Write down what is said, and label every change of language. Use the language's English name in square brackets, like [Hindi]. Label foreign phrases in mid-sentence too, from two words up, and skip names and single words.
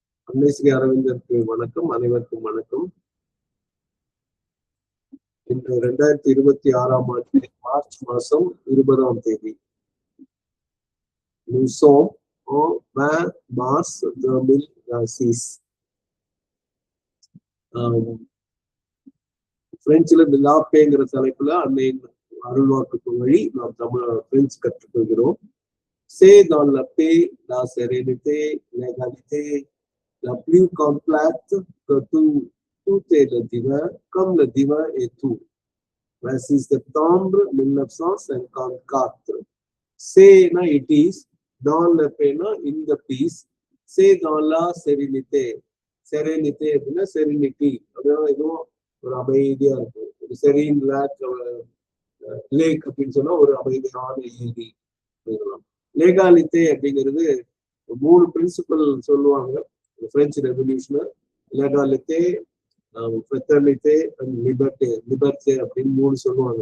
[Tamil] அன்னை அரவிந்தருக்கு வணக்கம். அனைவருக்கும் வணக்கம். இன்று 2026ஆம் ஆண்டு மார்ச் மாதம் 20ஆம் தேதி. [French] Nous sommes au 20 mars 2026. [Tamil] பிரெஞ்சுல லாப்பேங்கிற தலைப்புல அன்னையின் அருள்வாக்கு வழி நாம் பிரெஞ்சு கற்றுக்கொள்கிறோம். [French] C'est dans la paix, la sérénité, l'égalité, la plus complète que tout est le divin, comme le divin est tout. 26 septembre 1954. C'est na [English] it is, [French] dans le paix na [English] in the peace, [French] c'est dans la sérénité. [Tamil] Sérénité அப்படின்னா serenity அப்படின்னா இதுவும் ஒரு அமைதியா இருக்கும். ஒரு [English] serene lake [Tamil] அப்படின்னு சொன்னா ஒரு அமைதியான ஏரி. லெகாலிட்டே அப்படிங்கிறது 3 பிரின்சிபல் சொல்லுவாங்க. [English] French revolution [French] l'égalité, fraternité [Tamil] அண்ட் லிபர்ட்டே அப்படின்னு 3 சொல்லுவாங்க.